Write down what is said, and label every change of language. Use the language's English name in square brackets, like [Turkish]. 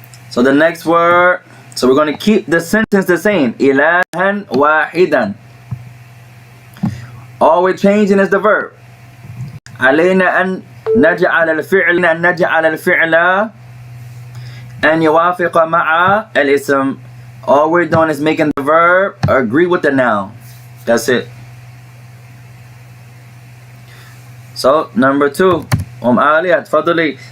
[English] So the next word, so we're going to keep the sentence the same, [Arabic] ilahan wahidan. [English] All we're changing is the verb. [Arabic] علينا أن نجعل الفعل أن يوافق مع الاسم. [English] All we're doing is making the verb agree with the noun. That's it. So number 2, [Arabic] آلية تفضلي.